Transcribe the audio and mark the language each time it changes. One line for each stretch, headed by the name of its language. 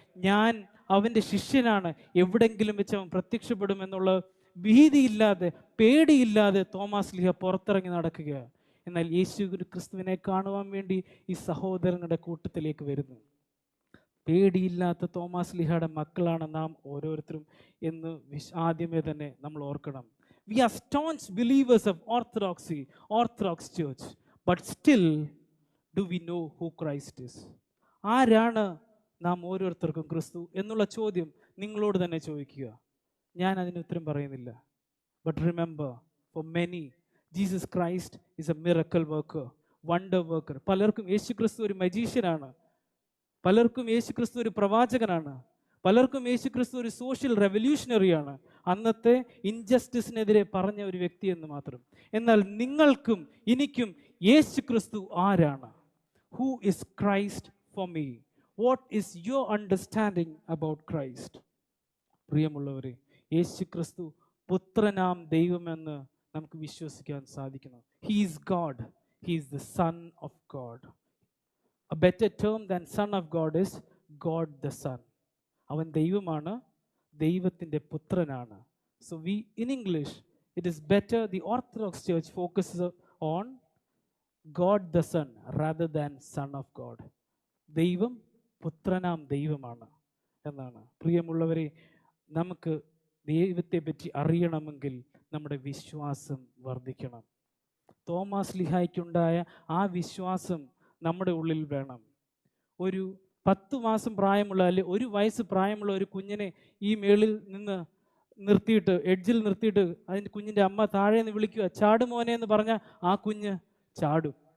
Malayalam: ഞാൻ അവൻ്റെ ശിഷ്യനാണ്, എവിടെങ്കിലും വെച്ച് അവൻ പ്രത്യക്ഷപ്പെടുമെന്നുള്ള ഭീതിയില്ലാതെ പേടിയില്ലാതെ തോമസ് ലീഹ പുറത്തിറങ്ങി നടക്കുക. എന്നാൽ യേശു ക്രിസ്തുവിനെ കാണുവാൻ വേണ്ടി ഈ സഹോദരങ്ങളുടെ കൂട്ടത്തിലേക്ക് വരുന്നു. പേടിയില്ലാത്ത തോമസ് ലീഹയുടെ മക്കളാണ് നാം ഓരോരുത്തരും എന്ന് ആദ്യമേ തന്നെ നമ്മൾ ഓർക്കണം.
English: We are staunch believers of Orthodox Church, but still do we know who Christ is?
Malayalam: ആരാണ് നാം ഓരോരുത്തർക്കും ക്രിസ്തു എന്നുള്ള ചോദ്യം നിങ്ങളോട് തന്നെ ചോദിക്കുക. ഞാൻ അതിന് ഉത്തരം പറയുന്നില്ല.
English: But remember, for many, Jesus Christ is a miracle worker, wonder worker.
Malayalam: പലർക്കും യേശു ക്രിസ്തു ഒരു മജീഷ്യനാണ്, പലർക്കും യേശു ക്രിസ്തു ഒരു പ്രവാചകനാണ്, പലർക്കും യേശു ക്രിസ്തു ഒരു സോഷ്യൽ റെവല്യൂഷണറിയാണ്, അന്നത്തെ ഇൻജസ്റ്റിസിനെതിരെ പറഞ്ഞ ഒരു വ്യക്തി എന്ന് മാത്രം. എന്നാൽ നിങ്ങൾക്കും എനിക്കും യേശു ക്രിസ്തു ആരാണ്?
English: Who is Christ for me? What is your understanding about Christ?
Malayalam: പ്രിയമുള്ളവരെ, യേശു ക്രിസ്തു പുത്രനാം ദൈവമെന്ന് നമുക്ക് വിശ്വസിക്കാൻ സാധിക്കണം.
English: He is God. He is the Son of God. A better term than Son of God is God the Son.
Malayalam: അവൻ ദൈവമാണ്, ദൈവത്തിൻ്റെ പുത്രനാണ്.
English: So in English, it is better, the Orthodox Church focuses on God the Son rather than Son of God.
Malayalam: ദൈവം പുത്രനാം ദൈവമാണ് എന്നാണ്. പ്രിയമുള്ളവരെ, നമുക്ക് ദൈവത്തെ പറ്റി അറിയണമെങ്കിൽ നമ്മുടെ വിശ്വാസം വർദ്ധിക്കണം. തോമസ് ലീഹായ്ക്കുണ്ടായ ആ വിശ്വാസം നമ്മുടെ ഉള്ളിൽ വേണം. ഒരു 10 മാസം പ്രായമുള്ള അല്ലെ 1 വയസ്സ് പ്രായമുള്ള ഒരു കുഞ്ഞിനെ ഈ മേളിൽ നിന്ന് നിർത്തിയിട്ട്, എഡ്ജിൽ നിർത്തിയിട്ട് അതിൻ്റെ കുഞ്ഞിൻ്റെ അമ്മ താഴെ നിന്ന് വിളിക്കുക, ചാടുമോനെ എന്ന് പറഞ്ഞാൽ ആ കുഞ്ഞ് ചാടും.